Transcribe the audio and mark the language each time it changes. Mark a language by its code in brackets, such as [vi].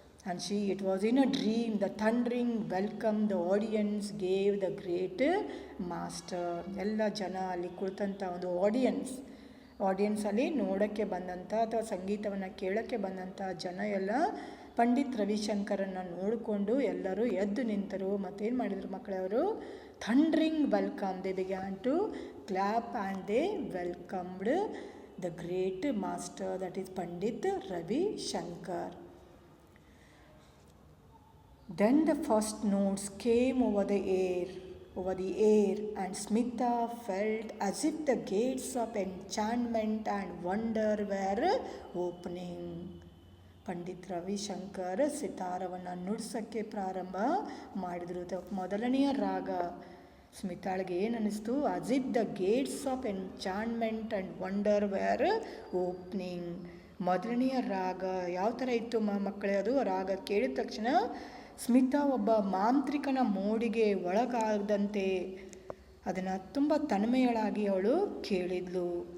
[en] And it was in a dream, the thundering welcome the audience gave the great master. [kn] ಎಲ್ಲ ಜನ ಅಲ್ಲಿ ಕುಳಿತಂಥ ಒಂದು ಆಡಿಯನ್ಸಲ್ಲಿ ನೋಡೋಕ್ಕೆ ಬಂದಂಥ ಅಥವಾ ಸಂಗೀತವನ್ನು ಕೇಳೋಕ್ಕೆ ಬಂದಂಥ ಜನ ಎಲ್ಲ ಪಂಡಿತ್ ರವಿಶಂಕರನ್ನು ನೋಡಿಕೊಂಡು ಎಲ್ಲರೂ ಎದ್ದು ನಿಂತರು. ಮತ್ತೇನು ಮಾಡಿದರು ಮಕ್ಕಳವರು? [en] Thundering welcome. They began to clap and they welcomed the great master, that is Pandit Ravi Shankar. Then the first notes came over the air, and Smita felt as if the gates of enchantment and wonder were opening. [kn] Pandit Ravishankar ಸಿತಾರವನ್ನು ನುಡ್ಸೋಕ್ಕೆ ಪ್ರಾರಂಭ ಮಾಡಿದರು. ಮೊದಲನೆಯ ರಾಗ ಸ್ಮಿತಾಳಿಗೆ ಏನು ಅನ್ನಿಸ್ತು? [en] As if the gates of enchantment and wonder were opening. [kn] ಮೊದಲನೆಯ ರಾಗ ಯಾವ ಥರ ಇತ್ತು ಮಕ್ಕಳೇ? ಅದು ರಾಗ ಕೇಳಿದ ತಕ್ಷಣ ಸ್ಮಿತಾ ಒಬ್ಬ ಮಾಂತ್ರಿಕನ ಮೋಡಿಗೆ ಒಳಗಾದಂತೆ ಅದನ್ನು ತುಂಬ ತನ್ಮಯಳಾಗಿ ಅವಳು ಕೇಳಿದ್ಲು.